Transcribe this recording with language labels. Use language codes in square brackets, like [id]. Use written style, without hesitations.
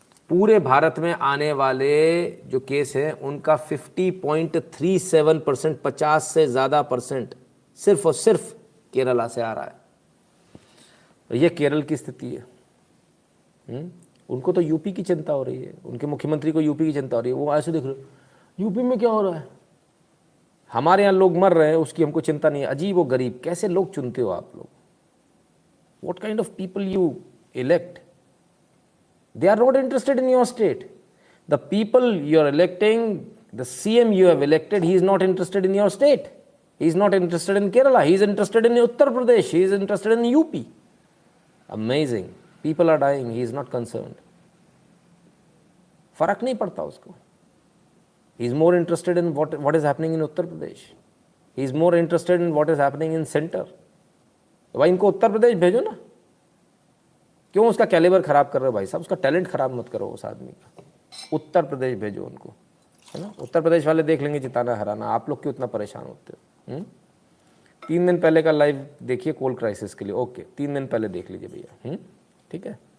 [hi] पूरे भारत में आने वाले जो केस हैं उनका 50.37%, 50 से ज़्यादा परसेंट सिर्फ और सिर्फ केरला से आ रहा है। तो ये केरल की स्थिति है। उनको तो यूपी की चिंता हो रही है, उनके मुख्यमंत्री को यूपी की चिंता हो रही है। वो ऐसे देख रहे यूपी में क्या हो रहा है, हमारे यहाँ लोग मर रहे हैं, उसकी हमको चिंता नहीं है। अजीब वो गरीब, कैसे लोग चुनते हो आप लोग? [en] What kind of people you elect? They are not interested in your state. The people you are electing, the CM you have elected, he is not interested in your state. He is not interested in Kerala. He is interested in Uttar Pradesh. He is interested in UP. Amazing. People are dying. He is not concerned. [hi] फर्क नहीं पड़ता उसको. [en] He is more interested in what is happening in Uttar Pradesh. He is more interested in what is happening in center. [hi] तो भाई इनको उत्तर प्रदेश भेजो ना. क्यों उसका कैलिबर खराब कर रहे हो भाई साहब? उसका टैलेंट खराब मत करो उस आदमी का. उत्तर प्रदेश भेजो उनको, है ना. उत्तर प्रदेश वाले देख लेंगे जिताना हराना. आप लोग क्यों इतना परेशान होते हो? 3 दिन पहले का लाइव देखिए कोल क्राइसिस के लिए. ओके, 3 दिन पहले देख लीजिए भैया. ठीक है.